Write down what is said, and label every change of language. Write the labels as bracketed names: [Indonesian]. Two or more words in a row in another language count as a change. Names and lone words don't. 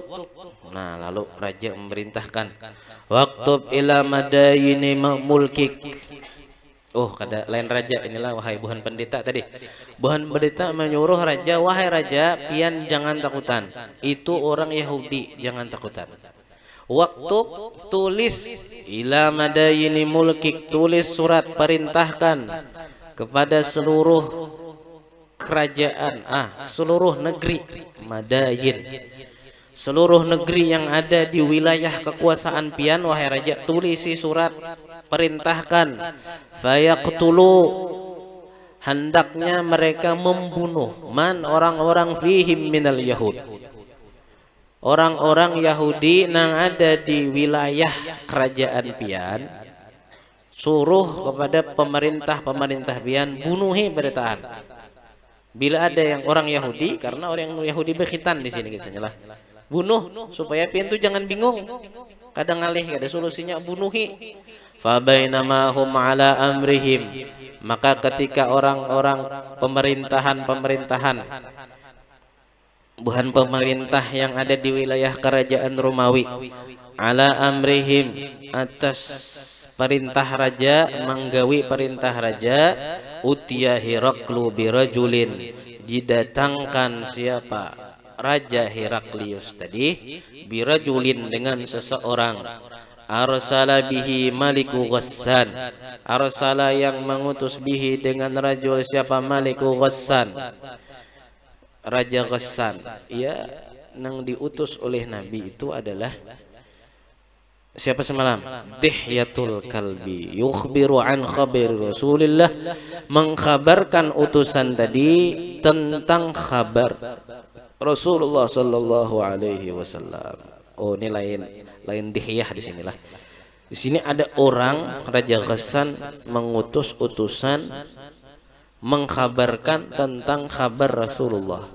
[Indonesian] Nah, lalu raja memerintahkan, [Arabic] waktub ila madayini mulkik. [Banjar] Oh, kada lain raja, inilah wahai buhan pendeta tadi. Buhan pendeta menyuruh raja, wahai raja, pian jangan takutan. Itu orang Yahudi, jangan takutan. [Arabic] Waktub, tulis ila madayini mulkik, [Indonesian] tulis surat perintahkan kepada seluruh kerajaan, seluruh negeri, madayin, seluruh negeri yang ada di wilayah kekuasaan pian, wahai raja, tulisi surat perintahkan, fayaqtulu, hendaknya mereka membunuh, man, orang-orang [Arabic] fihim minal yahud, [Banjar] orang-orang Yahudi nang ada di wilayah kerajaan pian. Suruh kepada pemerintah pian, bunuhi beritahan. [Indonesian] Bila ada yang orang Yahudi, karena orang Yahudi berkhitan di sini kisahnya lah. [Banjar] Bunuh supaya pian tuh jangan bingung. Kadang ngalih ada solusinya, bunuhi. [Arabic] Fa bainama hum ala amrihim, [Indonesian] maka ketika orang-orang pemerintahan buhan pemerintah yang ada di wilayah kerajaan Romawi, [Arabic] ala amrihim, [Indonesian] atas perintah raja, menggawi perintah raja, [Arabic] utiya Heraklu birajulin, [Indonesian] didatangkan siapa? Raja Heraklius tadi, birajulin dengan seseorang, [Arabic] arsala bihi Maliku Ghassan, arsala [Indonesian] yang mengutus [Arabic] bihi dengan rajul siapa? [Indonesian] Maliku Ghassan, Raja Ghassan. Ya, yang diutus oleh Nabi itu adalah siapa semalam? [Arabic] Dihyatul Kalbi, yukhbiru an khabir Rasulillah, [Indonesian] mengkhabarkan utusan tadi tentang khabar Rasulullah sallallahu alaihi wasallam. [Banjar] Oh, ini lain Dihyah di sinilah. Di sini ada orang Raja Ghassan mengutus utusan mengkhabarkan tentang kabar Rasulullah.